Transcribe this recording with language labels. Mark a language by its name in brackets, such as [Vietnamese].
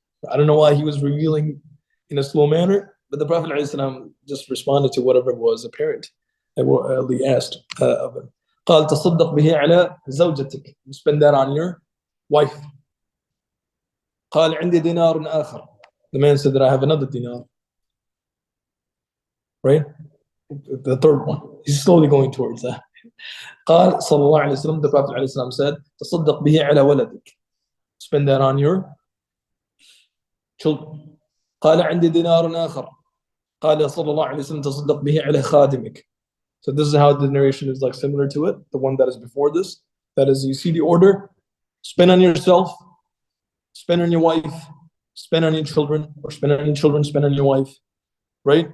[English] I don't know why he was revealing in a slow manner, but the Prophet ﷺ just responded to whatever was apparent and what he asked of him. [Arabic] قال تصدق به على زوجتك. [English] Spend that on your wife. [Arabic] قال عندي دينار آخر. [English] The man said that I have another dinar. Right? The third one. He's slowly going towards that. [Arabic] قال صلى الله عليه وسلم, [English] the Prophet عليه السلام said, [Arabic] تصدق به على ولدك. [English] Spend that on your children. [Arabic] قال عندي دينار آخر. قال صلى الله عليه وسلم تصدق به على خادمك. [English] So this is how the narration is like similar to it, the one that is before this. That is, you see the order, spend on yourself, spend on your wife, spend on your children, or spend on your children, spend on your wife, right?